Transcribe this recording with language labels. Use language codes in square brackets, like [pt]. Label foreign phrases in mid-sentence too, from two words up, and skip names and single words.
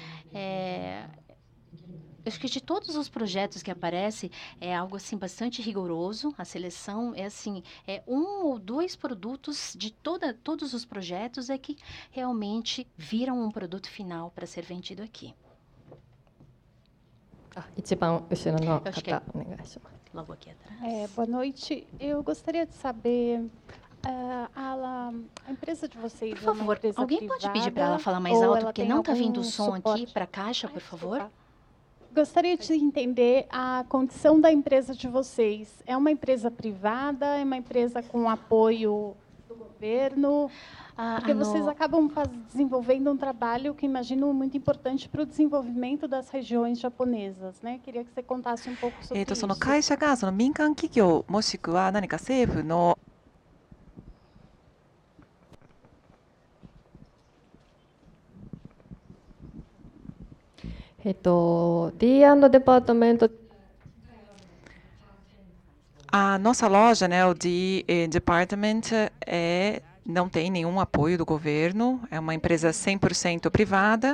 [pt] Acho que de todos os projetos que aparecem, é algo assim bastante rigoroso. A seleção é assim, um ou dois produtos de todos os projetos que realmente viram um produto final para ser vendido aqui. [ja] 一番後ろの [pt] Acho que [ja] 方お願いします。 [pt] logo aqui atrás. Boa noite. Eu gostaria de saber, a empresa de vocês Por favor, alguém pode pedir para ela falar mais alto, porque não está vindo o som aqui para a caixa, por favor? Gostaria de entender a condição da empresa de vocês. É uma empresa privada? É uma empresa com apoio do governo? Porque vocês acabam desenvolvendo um trabalho que imagino muito importante para o desenvolvimento das regiões japonesas, né? Queria que você contasse um pouco sobre isso. [ja] その会社がその民間企業もしくは何か政府の D&D Department [pt] A nossa loja, né, o Department, não tem nenhum apoio do governo, é uma empresa 100% privada.